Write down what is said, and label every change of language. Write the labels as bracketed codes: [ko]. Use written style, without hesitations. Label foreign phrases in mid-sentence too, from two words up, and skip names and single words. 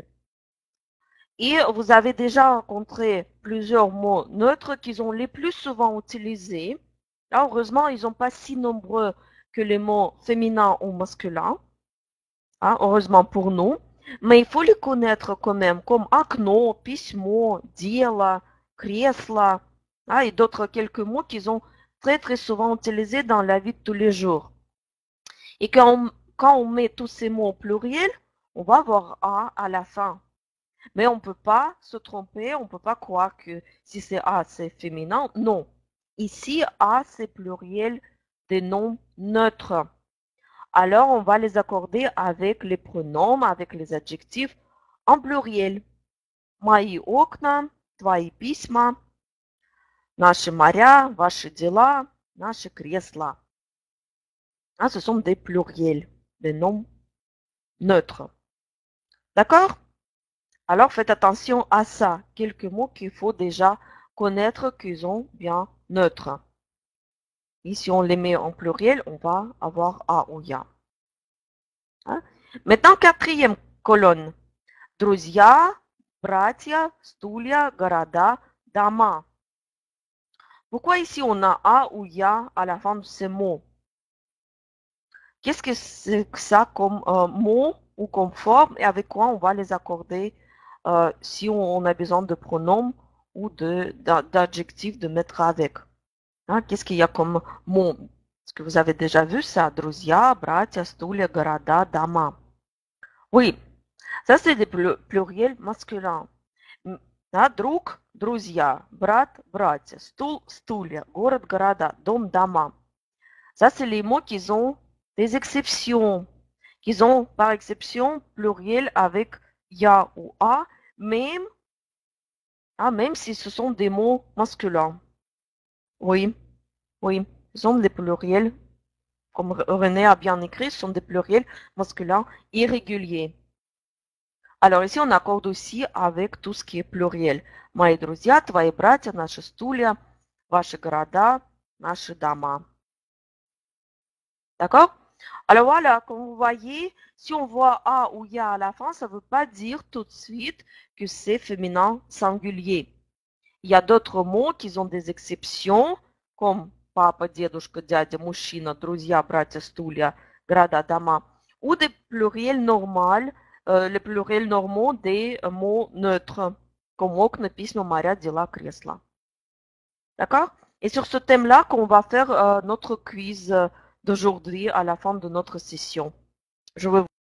[fr] Et vous avez déjà rencontré plusieurs mots neutres qui sont les plus souvent utilisés. Là, heureusement, ils ne sont pas si nombreux que les mots féminins ou masculins. Heureusement pour nous. Mais il faut les connaître quand même, comme [ru] окно, письмо, дело, кресло, [fr] et d'autres quelques mots qui sont très très souvent utilisés dans la vie de tous les jours. Et quand on met tous ces mots au pluriel, on va avoir A à la fin. Mais on ne peut pas se tromper, on ne peut pas croire que si c'est A, c'est féminin. Non. Ici, A, c'est pluriel des noms neutres. Alors, on va les accorder avec les pronoms, avec les adjectifs en pluriel. [ru] Мои окна, твои письма, наши моря, ваши дела, наши кресла. [fr] Hein, ce sont des pluriels, des noms neutres. D'accord? Alors faites attention à ça. Quelques mots qu'il faut déjà connaître qu'ils ont bien neutre. Et si on les met en pluriel, on va avoir A ou Ya. Hein? Maintenant, quatrième colonne. [ru] Друзья, братья, стулья, города, дома. [fr] Pourquoi ici on a A ou Ya à la fin de ces mots? Qu'est-ce que c'est que ça comme mot ou comme forme et avec quoi on va les accorder si on a besoin de pronoms ou d'adjectifs de mettre avec? Hein, qu'est-ce qu'il y a comme mot? Est-ce que vous avez déjà vu ça? [ru] Друзья, братья, стулья, города, дома. [fr] Oui, ça c'est des pluriels masculins. [ru] Да, друг, друзья, брат, братья, стул, стулья, город, города, дом, дома. [fr] Ça, c'est les mots qui ont des exceptions, qui ont par exception pluriel avec ya ou a, même, même si ce sont des mots masculins. Oui, oui, ce sont des pluriels, comme René a bien écrit, ce sont des pluriels masculins irréguliers. Alors ici, on accorde aussi avec tout ce qui est pluriel. [ru] Мои друзья, твои братья, наши стулья, ваши города, наши дома. [fr] D'accord? Alors voilà, comme vous voyez, si on voit A ou Ya à la fin, ça ne veut pas dire tout de suite que c'est féminin singulier. Il y a d'autres mots qui ont des exceptions, comme [ru] папа, дедушка, дядя, мужчина, друзья, братья, стулья, города, дома, [fr] ou des pluriels normaux, les pluriels normaux des mots neutres, comme [ru] окна, письма, моря, дела, кресла. [fr] D'accord? Et sur ce thème-là qu'on va faire notre quiz d'aujourd'hui à la fin de notre session. Je vais